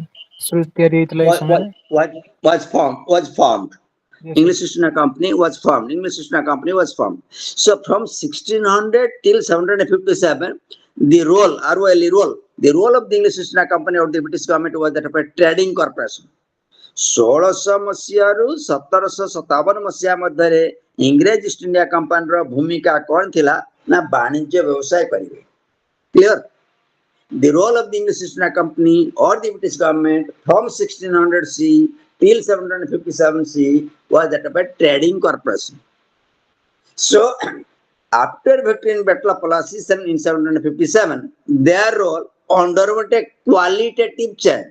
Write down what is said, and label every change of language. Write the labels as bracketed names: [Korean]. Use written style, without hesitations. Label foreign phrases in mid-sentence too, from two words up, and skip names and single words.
[English] was formed. Yes, English East India Company was formed. So from 1600 till 1757, the role of the English East India Company or the British government was that of a trading corporation. [Odia] 1600 ମସିହାରୁ 1757 ମସିହା ମଧ୍ୟରେ ଇଂରେଜ ଇଷ୍ଟ ଇଣ୍ଡିଆ କମ୍ପାନୀର ଭୂମିକା କ'ଣ ଥିଲା ନା ବାଣିଜ୍ୟ ବ୍ୟବସାୟ କରିବେ। [English] Clear? The role of the English East India Company or the British government from 1600 C till 1757 C was that of a trading corporation. So after victory in Battle of Plassey in 1757, their role underwent a qualitative change.